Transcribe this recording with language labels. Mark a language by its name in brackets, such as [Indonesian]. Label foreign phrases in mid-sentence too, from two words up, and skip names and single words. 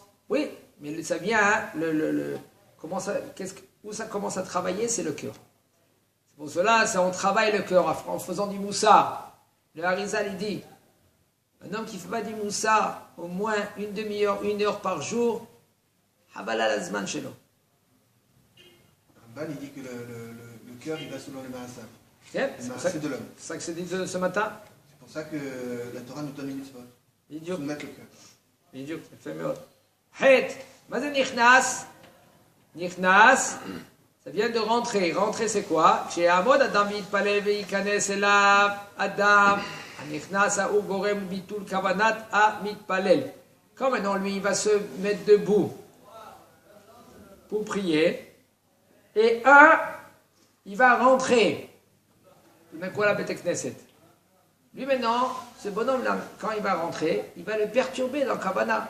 [French] Oui, mais ça vient, hein, où ça commence à travailler, c'est le cœur. C'est pour cela, on travaille le cœur en faisant du moussa. Le Harizal, il dit, un homme qui ne fait pas du moussa au moins une demi-heure, 1 heure par jour, [Hebrew] הבלה לזמן שלו. [French] Ramban, il dit que le cœur, il va selon le Maasah. C'est de l'homme. C'est ça que c'est dit ce matin. C'est pour ça que la Torah nous donne une mitzvot. Soumettre le cœur. [Hebrew] בדיוק, יפה מאוד. חטא, מה זה נכנס? נכנס, [French] ça vient de rentrer. Rentrer c'est quoi? [Hebrew] כשיעמוד אדם ויתפלל וייכנס אליו אדם, הנכנס ההוא גורם ביטול כוונת המתפלל. [French] Quand maintenant lui il va se mettre debout pour prier, et il va rentrer. Tout quoi la [Hebrew] בית כנסת? [French] Lui maintenant, ce bonhomme-là, quand il va rentrer, il va le perturber dans Kavana.